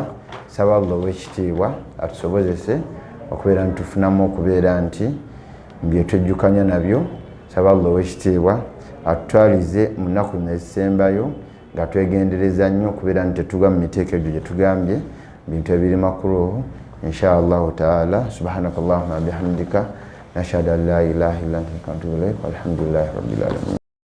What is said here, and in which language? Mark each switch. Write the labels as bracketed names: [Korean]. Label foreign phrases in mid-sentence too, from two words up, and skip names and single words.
[Ganda] Saba Allah ow'ekitiibwa atusobozese okubeera nti tufunamu okubeera nti bye twejjukanya nabyo. Saba Allah ow'ekitiibwa atutwalize mu nnaku ezisembayo nga twegendereza nnyo okubeera nti tetuga mu miteeko egyo gye tugambye bintu ebiri makruh. [Arabic] إن شاء الله تعالى سبحانك اللهم وبحمدك نشهد أن لا إله إلا أنت أستغفرك وأتوب إليك والحمد لله رب العالمين.